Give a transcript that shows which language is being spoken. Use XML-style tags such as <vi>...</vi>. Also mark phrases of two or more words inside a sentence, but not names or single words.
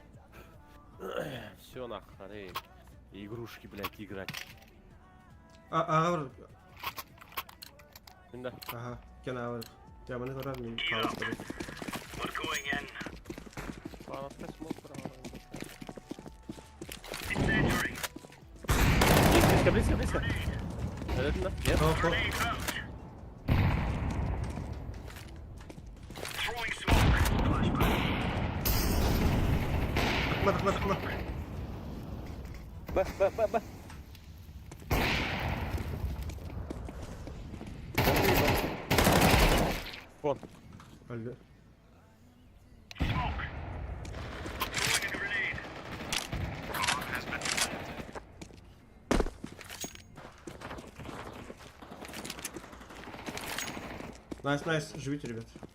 <ru>Все нахуй, игрушки, блядь, играть.</ru> <tr>Ağır.</tr> <ru>Да.</ru> <tr>Aha, gene ağır. Ya bana kadar mı kaldı?</tr> <ru>Палатка смотра. Близко, близко. Это, нет?</ru> <tr>Tamam, tamam. Tıkma, tıkma, tıkma. Б.</tr> <ru>Вон. Öldü. Найс, найс, живите, ребят.</ru>